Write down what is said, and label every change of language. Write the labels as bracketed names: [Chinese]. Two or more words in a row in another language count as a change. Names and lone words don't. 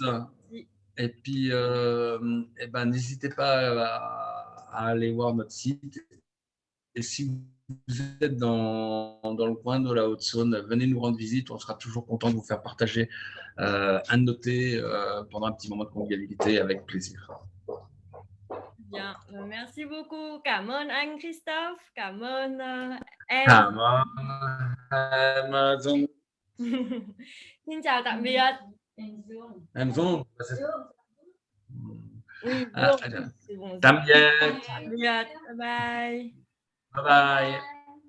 [French] Et puis, n'hésitez pas à aller voir notre site. Et si vous êtes dans le coin de la Haute-Saône, venez nous rendre visite. On sera toujours content de vous faire partager un de nos thés pendant un petit moment de convivialité avec plaisir. Bien, merci beaucoup. [Vietnamese] Cảm ơn anh Christophe, cảm ơn em. Cảm ơn em Dung. Xin chào tạm biệt. Em Dung. [French] Oui, Ah, c'est bon. [Vietnamese] tạm biệt. Tạm biệt. [English] Bye bye. Bye bye.